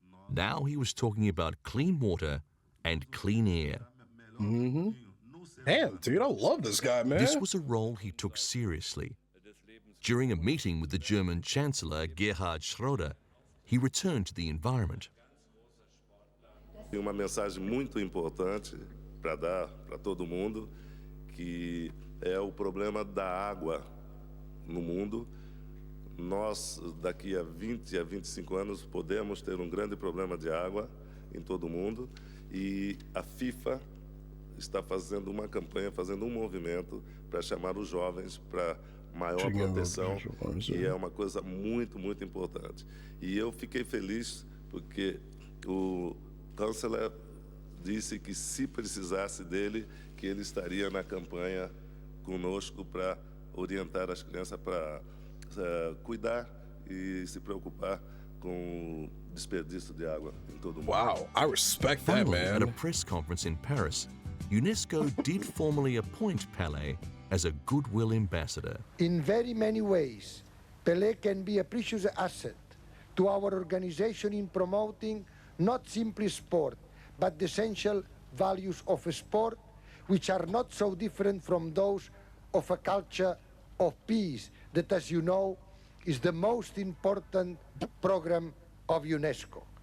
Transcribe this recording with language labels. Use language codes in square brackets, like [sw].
[en] Now he was talking about clean water and clean air. Damn, dude, I love this guy, man. This was a role he took seriously. During a meeting with the German Chancellor Gerhard Schröder, he returned to the environment. [pt] Tem uma mensagem muito importante para dar para todo mundo, que é o problema da água no mundo. Nós, daqui a 20 a 25 anos, podemos ter um grande problema de água em todo o mundo. E a FIFA está fazendo uma campanha, fazendo um movimento para chamar os jovens para maior proteção. E é uma coisa muito, muito importante. E eu fiquei feliz porque o chanceler disse que se precisasse dele, que ele estaria na campanha conosco para orientar as crianças para cuidar e se preocupar com o desperdício de água em todo o mundo. [en] Wow, I respect that, Finally, man. at a press conference in Paris, UNESCO did formally appoint Pele as a goodwill ambassador. In very many ways, Pele can be a precious asset to our organization in promoting not simply sport, but the essential values of sport, which are not so different from those of a culture of peace that, as you know, is the most important program of UNESCO.